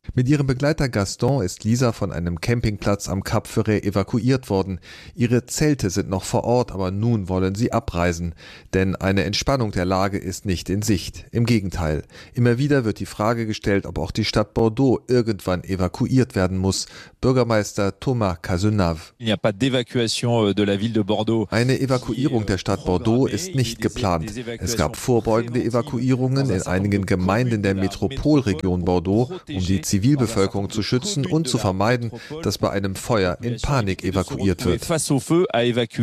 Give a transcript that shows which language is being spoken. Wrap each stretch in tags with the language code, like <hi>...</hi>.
<de>Mit ihrem Begleiter Gaston ist Lisa von einem Campingplatz am Cap Ferret evakuiert worden. Ihre Zelte sind noch vor Ort, aber nun wollen sie abreisen. Denn eine Entspannung der Lage ist nicht in Sicht. Im Gegenteil. Immer wieder wird die Frage gestellt, ob auch die Stadt Bordeaux irgendwann evakuiert werden muss. Bürgermeister Thomas Cazenave.</de> <fr>Il n'y a pas d'évacuation de la ville de Bordeaux.</fr> <de>Eine Evakuierung der Stadt Bordeaux ist nicht geplant. Es gab vorbeugende Evakuierungen in einigen Gemeinden der Metropolregion Bordeaux, um die Zivilbevölkerung zu schützen und zu vermeiden, dass bei einem Feuer in Panik evakuiert wird.</de>